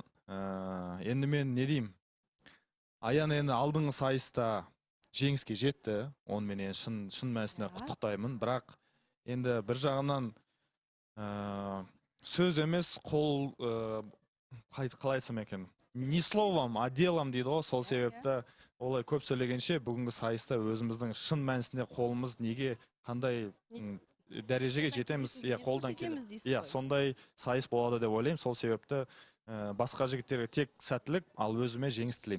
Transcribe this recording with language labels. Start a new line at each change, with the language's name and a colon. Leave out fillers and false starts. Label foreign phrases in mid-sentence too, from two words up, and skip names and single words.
Kazakh: Енді мен не деймін? Аян енді алдыңғы сайыста жеңіске жетті. Онымен шын мәнісінде құттықтаймын. Бірақ енді бір жағынан сөз емес, қол қалай айтсам екен?
Russian: Не словом, а делом
Kazakh: дейді ғой. Сол себепті олай көп сөйлегенше бүгінгі сайыста өзіміздің шын мәнісінде қолымыз неге қандай дәрежеге жетеміз, қолдан келеді. Сондай сайыс болады деп ойлаймын. Сол себепті басқа жігіттерге тек сәттілік, ал өзіме жеңіс тілеймін.